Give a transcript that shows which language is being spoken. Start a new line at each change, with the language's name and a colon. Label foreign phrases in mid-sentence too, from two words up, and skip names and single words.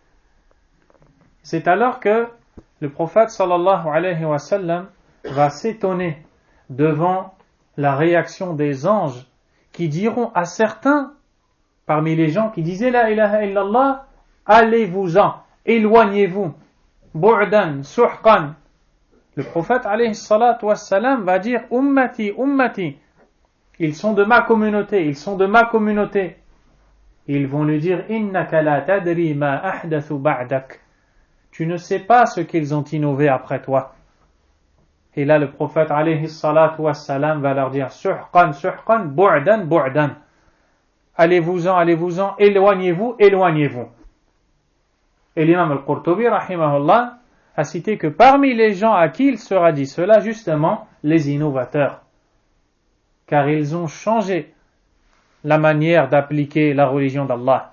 French: C'est alors que le prophète
Arabic: صلى الله عليه وسلم
French: va s'étonner devant la réaction des anges qui diront à certains parmi les gens qui disaient
Arabic: لا إله إلا الله,
French: allez-vous-en, éloignez-vous,
Arabic: بعدا سحقا.
French: Le prophète
Arabic: عليه الصلاة والسلام
French: va dire
Arabic: أمتي أمتي,
French: ils sont de ma communauté, ils sont de ma communauté. Ils vont lui dire
Arabic: إنك لا تدري ما أحدثوا بعدك,
French: tu ne sais pas ce qu'ils ont innové après toi. Et là le prophète
Arabic: عليه الصلاة والسلام
French: va leur dire
Arabic: سحقا سحقا بعدا بعدا,
French: allez-vous-en, allez-vous-en, éloignez-vous, éloignez-vous. Et l'imam al-Qurtubi rahimahullah a cité que parmi les gens à qui il sera dit cela, justement, les innovateurs. Car ils ont changé la manière d'appliquer la religion d'Allah.